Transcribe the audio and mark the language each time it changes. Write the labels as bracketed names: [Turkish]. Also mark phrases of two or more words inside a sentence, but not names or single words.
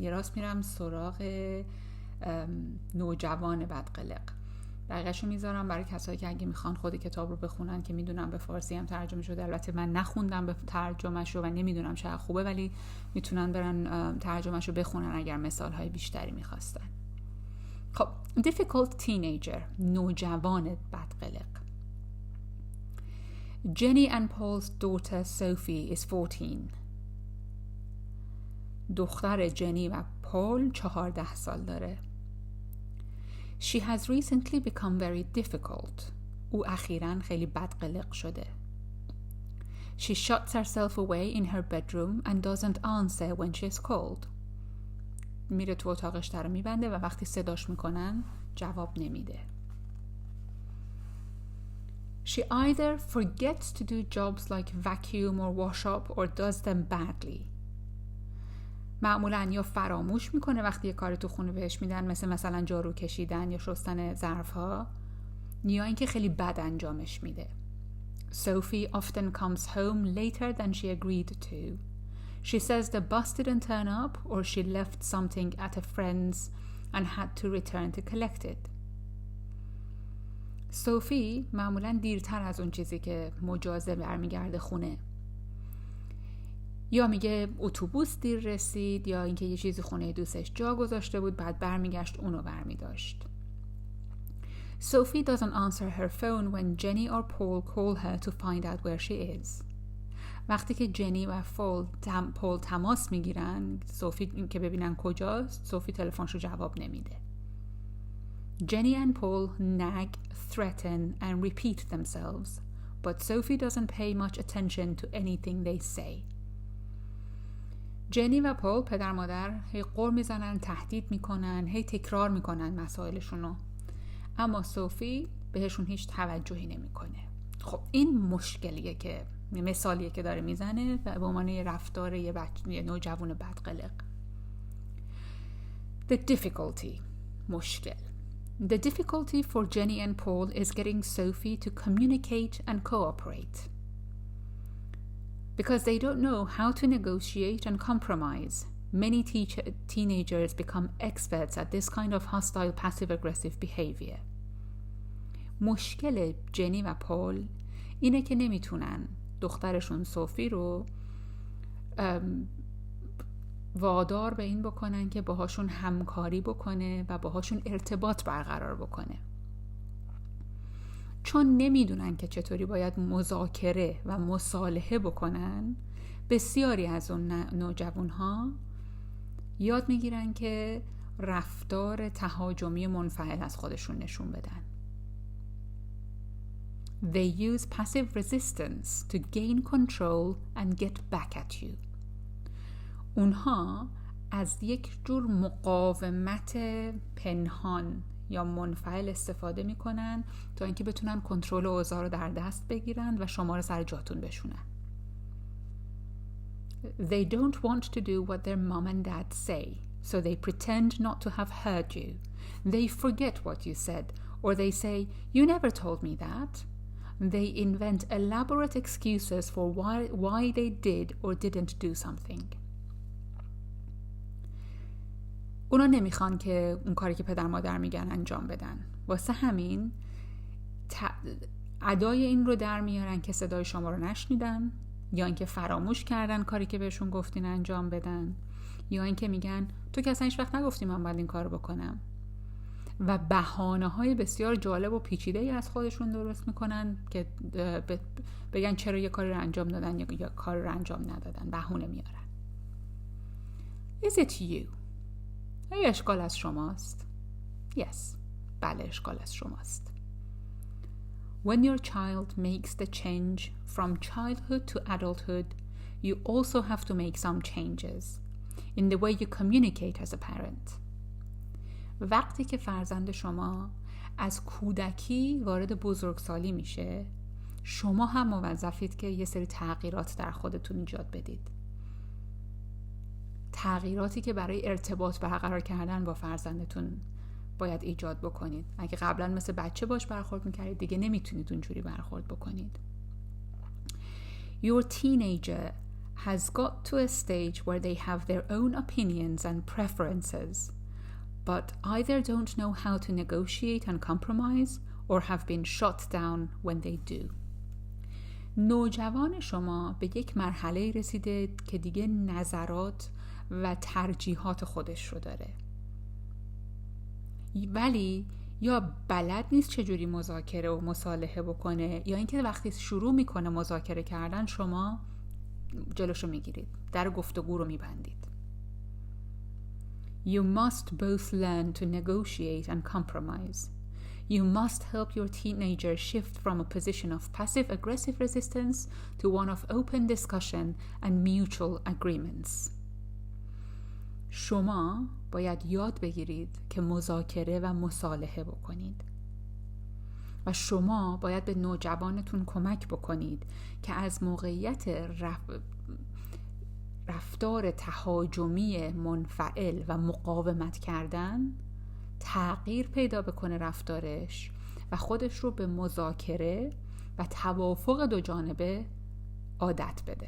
[Persian] یه راست میرم سراغ نوجوان بدقلق بقیه‌شو میذارم برای کسایی که اگه میخوان خود کتاب رو بخونن، که میدونم به فارسی هم ترجمه شده. البته من نخوندم به ترجمه‌شو و نمیدونم چقدر خوبه، ولی میتونن برن ترجمه‌شو بخونن اگر مثال‌های بیشتری میخواستن. خب، [English] difficult teenager، [Persian] نوجوان بدقلق. [English] Jenny and Paul's daughter Sophie is 14. [Persian] دختر جنی و پول 14 سال داره. [English] She has recently become very difficult. [Persian] او اخیراً خیلی بدقلق شده. [English] She shuts herself away in her bedroom and doesn't answer when she's called. [Persian] میره تو اتاقش در رو میبنده و وقتی صداش میکنن جواب نمیده. [English] She either forgets to do jobs like vacuum or wash up or does them badly. [Persian] معمولاً یا فراموش میکنه وقتی یه کار تو خونه بهش میدن، مثلا جارو کشیدن یا شستن ظرف‌ها، یا اینکه خیلی بد انجامش میده. [English] Sophie often comes home later than she agreed to. She says the bus didn't turn up or she left something at a friend's and had to return to collect it. [Persian] صوفی معمولاً دیرتر از اون چیزی که مجازه برمیگرده خونه. یا میگه اتوبوس دیر رسید، یا اینکه یه چیزی خونه دوستش جا گذاشته بود بعد برمیگشت اونو برمیداشت. [English] Sophie doesn't answer her phone when Jenny or Paul call her to find out where she is. [Persian] وقتی که جنی و پول تماس میگیرن صوفی که ببینن کجاست، صوفی تلفنشو جواب نمیده. [English] Jenny and Paul nag, threaten and repeat themselves, but Sophie doesn't pay much attention to anything they say. [Persian] جنی و پول پدر مادر هی غر میزنن، تهدید میکنن، هی تکرار میکنن مسائلشونو، اما صوفی بهشون هیچ توجهی نمیکنه. خب این مشکلیه که مثالیه که داره میزنه به عنوان رفتار یه نوجوان بدقلق. [English] The difficulty، مشکل. The difficulty for Jenny and Paul is getting Sophie to communicate and cooperate. Because they don't know how to negotiate and compromise, many teenagers become experts at this kind of hostile passive-aggressive behavior. [Persian] مشکل جنی و پول اینه که نمیتونن دخترشون صوفی رو وادار به این بکنن که باهاشون همکاری بکنه و باهاشون ارتباط برقرار بکنه. چون نمیدونن که چطوری باید مذاکره و مصالحه بکنن، بسیاری از اون نوجوانها یاد میگیرن که رفتار تهاجمی منفعل از خودشون نشون بدن. [English] They use passive resistance to gain control and get back at you. [Persian] اونها از یک جور مقاومت پنهان یا منفعل استفاده میکنن تا اینکه بتونن کنترل اوضاع رو در دست بگیرن و شما رو سر جاتون بشونن. [English] They don't want to do what their mom and dad say, so they pretend not to have heard you. They forget what you said, or they say, you never told me that. They invent elaborate excuses for why they did or didn't do something. [Persian] اونا نمیخوان که اون کاری که پدر مادر میگن انجام بدن. واسه همین ادای این رو در میارن که صدای شما رو نشنیدن، یا اینکه فراموش کردن کاری که بهشون گفتین انجام بدن، یا اینکه میگن تو که اصلا هیچ وقت نگفتی من باید این کار رو بکنم، و بهانه‌های بسیار جالب و پیچیده‌ای از خودشون درست میکنن که بگن چرا یه کاری رو انجام دادن یا کاری رو انجام ندادن، بهونه میارن. [English] Is it you؟ [Persian] آیا اشکال از شماست؟ [English] Yes. [Persian] بله، اشکال از شماست. [English] When your child makes the change from childhood to adulthood, you also have to make some changes in the way you communicate as a parent. [Persian] وقتی که فرزند شما از کودکی وارد بزرگسالی میشه، شما هم موظفید که یه سری تغییرات در خودتون ایجاد بدید. تغییراتی که برای ارتباط برقرار کردن با فرزندتون باید ایجاد بکنید. اگه قبلا مثل بچه باش برخورد میکردید، دیگه نمیتونید اونجوری برخورد بکنید. [English] Your teenager has got to a stage where they have their own opinions and preferences, but either don't know how to negotiate and compromise or have been shot down when they do. [Persian] نوجوان شما به یک مرحله رسیده که دیگه نظرات و ترجیحات خودش رو داره، ولی یا بلد نیست چجوری مذاکره و مصالحه بکنه، یا اینکه وقتی شروع میکنه مذاکره کردن شما جلوشو میگیرید، در گفتگو رو میبندید. [English] You must both learn to negotiate and compromise. You must help your teenager shift from a position of passive-aggressive resistance to one of open discussion and mutual agreements. [Persian] شما باید یاد بگیرید که مذاکره و مصالحه بکنید و شما باید به نوجوانتون کمک بکنید که از موقعیت رفتار تهاجمی منفعل و مقاومت کردن تغییر پیدا بکنه رفتارش و خودش رو به مذاکره و توافق دو جانبه عادت بده.